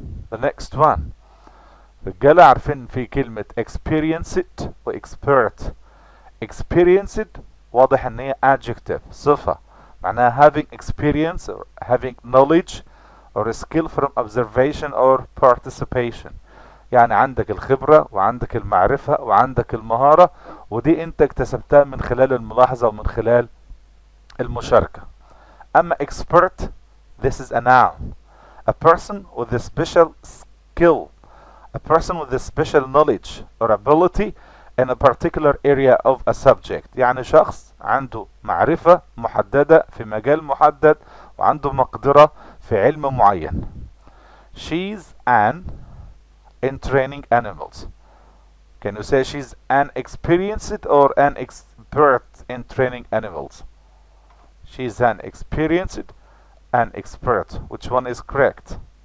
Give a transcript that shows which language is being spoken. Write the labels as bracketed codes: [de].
[en] The next one [ar] رجالة عارفين في كلمة experienced و expert. [en] experienced [ar] واضح ان هي [en] adjective [ar] صفة معناها [en] having experience or having knowledge or skill from observation or participation. [ar] يعني عندك الخبرة وعندك المعرفة وعندك المهارة، ودي انت اكتسبتها من خلال الملاحظة ومن خلال المشاركة. أما [en] expert this is a noun. A person with a special skill. A person with a special knowledge or ability in a particular area of a subject. [ar] يعني شخص عنده معرفة محددة في مجال محدد وعنده مقدرة في علم معين. [en] She's an in training animals. Can you say she's an experienced or an expert in training animals? She's an experienced, an expert. Which one is correct?